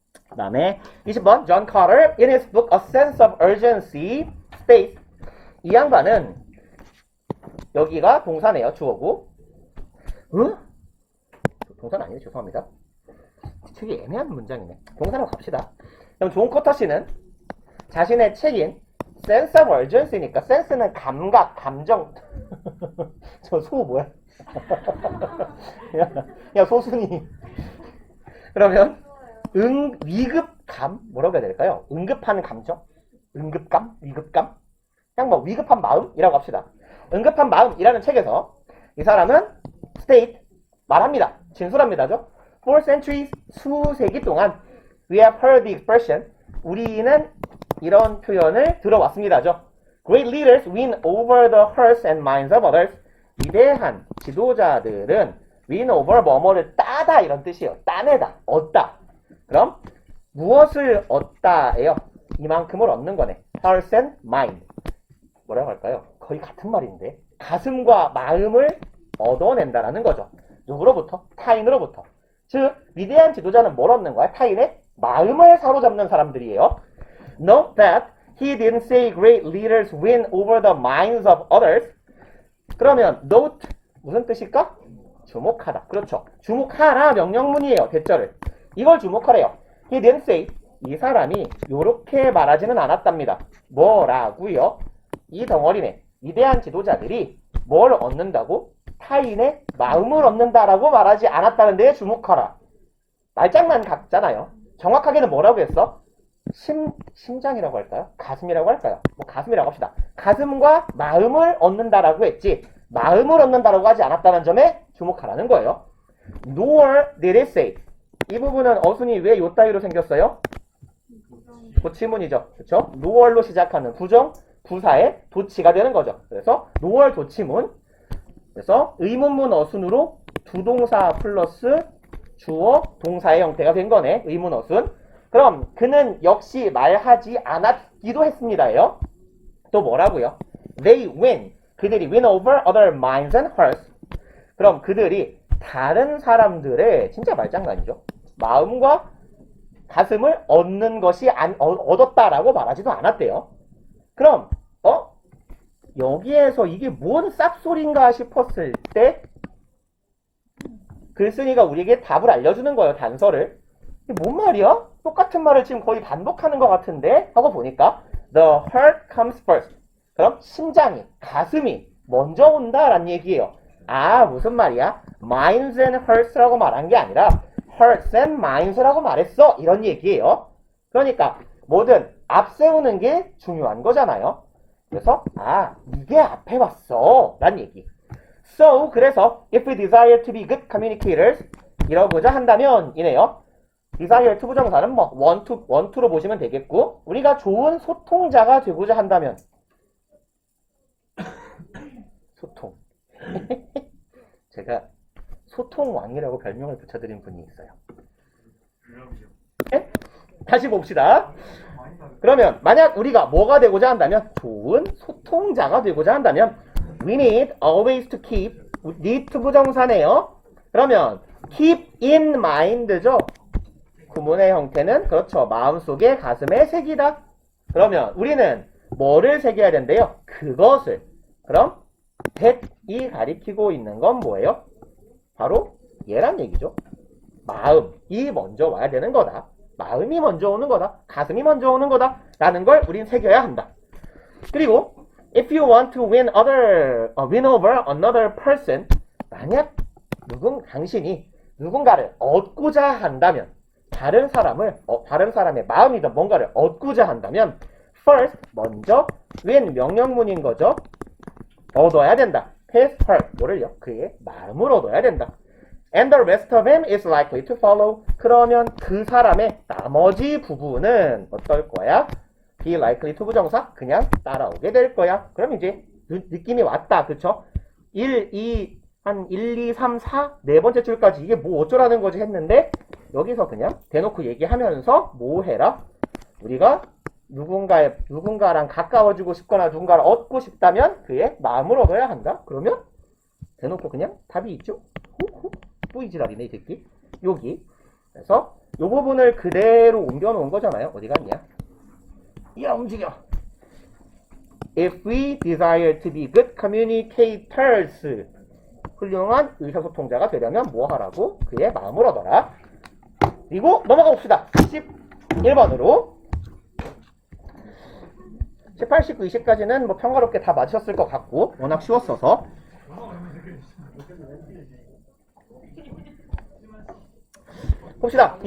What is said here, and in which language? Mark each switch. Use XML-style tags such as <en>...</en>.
<ko>그 다음에 20번</ko> <en>John Carter in his book A Sense of Urgency states</en> <ko>이 양반은 여기가 동사네요. 주어고 동사는 아니에요. 죄송합니다. 되게 애매한 문장이네. 동사로 갑시다. 그럼 존 커터 씨는 자신의 책인 Sense of Urgency니까 센스는 감각, 감정 저 소 뭐야? 야 소순이 그러면 위급감 뭐라고 해야 될까요? 응급한 감정? 응급감? 위급감? 그냥 뭐 위급한 마음이라고 합시다. 응급한 마음이라는 책에서 이 사람은 state 말합니다. 진술합니다죠.</ko> <en>For centuries</en> <ko>수세기 동안</ko> <en>we have heard the expression</en> <ko>우리는 이런 표현을 들어왔습니다죠.</ko> <en>Great leaders win over the hearts and minds of others.</en> <ko>위대한 지도자들은</ko> <en>win over</en> <ko>뭐뭐를 따다 이런 뜻이에요. 따내다, 얻다. 그럼 무엇을 얻다예요? 이만큼을 얻는 거네.</ko> <en>hearts and mind.</en> <ko>뭐라고 할까요? 거의 같은 말인데 가슴과 마음을 얻어낸다라는 거죠. 누구로부터? 타인으로부터. 즉 위대한 지도자는 뭘 얻는 거야? 타인의 마음을 사로잡는 사람들이에요.</ko> <en>Note that he didn't say great leaders win over the minds of others.</en> <ko>그러면 note 무슨 뜻일까? 주목하다. 그렇죠. 주목하라 명령문이에요. 대절을. 이걸 주목하래요.</ko> <en>He didn't say</en> <ko>이 사람이 요렇게 말하지는 않았답니다. 뭐라고요? 이 덩어리네. 위대한 지도자들이 뭘 얻는다고? 타인의 마음을 얻는다라고 말하지 않았다는 데에 주목하라. 말장난 같잖아요. 정확하게는 뭐라고 했어? 심장이라고 할까요? 가슴이라고 할까요? 뭐 가슴이라고 합시다. 가슴과 마음을 얻는다라고 했지 마음을 얻는다라고 하지 않았다는 점에 주목하라는 거예요.</ko> <en>nor did it say.</en> <ko>이 부분은 어순이 왜 요 따위로 생겼어요? 도치문이죠. 그쵸? nor로 시작하는 부정, 부사의 도치가 되는 거죠. 그래서 nor 도치문. 그래서 의문문 어순으로 두동사 플러스 주어, 동사의 형태가 된 거네. 의문 어순. 그럼 그는 역시 말하지 않았기도 했습니다요. 또 뭐라고요?</ko> <en>They win.</en> <ko>그들이</ko> <en>win over other minds and hearts.</en> <ko>그럼 그들이 다른 사람들의 진짜 말장난이죠. 마음과 가슴을 얻는 것이 얻었다라고 말하지도 않았대요. 그럼 여기에서 이게 뭔 쌉소린가 싶었을 때 글쓴이가 우리에게 답을 알려주는 거예요. 단서를. 이게 뭔 말이야? 똑같은 말을 지금 거의 반복하는 것 같은데 하고 보니까</ko> <en>The heart comes first.</en> <ko>그럼 심장이, 가슴이 먼저 온다라는 얘기예요. 아, 무슨 말이야?</ko> <en>Minds and hearts</en> <ko>라고 말한 게 아니라</ko> <en>hearts and minds</en> <ko>라고 말했어. 이런 얘기예요. 그러니까 뭐든 앞세우는 게 중요한 거잖아요. 그래서 이게 앞에 왔어 라는 얘기.</ko> <en>So,</en> <ko>그래서</ko> <en>if we desire to be good communicators</en> <ko>이러고자 한다면 이네요. desire to 부정사는 뭐 want to로 보시면 되겠고 우리가 좋은 소통자가 되고자 한다면 소통 제가 소통왕이라고 별명을 붙여드린 분이 있어요. 네? 다시 봅시다. 그러면 만약 우리가 뭐가 되고자 한다면 좋은 소통자가 되고자 한다면</ko> <en>we need always to keep need to</en> <ko>부정사네요. 그러면</ko> <en>keep in mind</en> <ko>죠. 구문의 형태는 그렇죠. 마음속에 가슴에 새기다. 그러면 우리는 뭐를 새겨야 된대요? 그것을. 그럼 that이 가리키고 있는 건 뭐예요? 바로 얘란 얘기죠. 마음이 먼저 와야 되는 거다. 마음이 먼저 오는 거다. 가슴이 먼저 오는 거다. 라는 걸 우린 새겨야 한다. 그리고</ko> <en>if you want to win over another person</en> <ko>만약 당신이 누군가를 얻고자 한다면 다른 사람의 마음이든 뭔가를 얻고자 한다면 first 먼저 win 명령문인 거죠. 얻어야 된다.</ko> <en>his heart</en> <ko>뭐를요? 그의 마음을 얻어야 된다.</ko> <en>And the rest of him is likely to follow.</en> <ko>그러면 그 사람의 나머지 부분은 어떨 거야? be likely to 부정사 그냥 따라오게 될 거야. 그럼 이제 느낌이 왔다. 그쵸? 1, 2, 3, 4 네 번째 줄까지 이게 뭐 어쩌라는 거지 했는데 여기서 그냥 대놓고 얘기하면서 뭐 해라? 우리가 누군가랑 가까워지고 싶거나 누군가를 얻고 싶다면 그의 마음을 얻어야 한다. 그러면 대놓고 그냥 답이 있죠. 뿌이지랄이네 이 새끼. 여기. 그래서 이 부분을 그대로 옮겨 놓은 거잖아요. 어디 갔냐? 야 움직여.</ko> <en>If we desire to be good communicators</en> <ko>훌륭한 의사소통자가 되려면 뭐 하라고? 그의 마음을 얻어라. 그리고 넘어가 봅시다. 11번으로 18, 19, 20까지는 뭐 평화롭게 다 맞으셨을 것 같고 워낙 쉬웠어서 봅시다.</ko>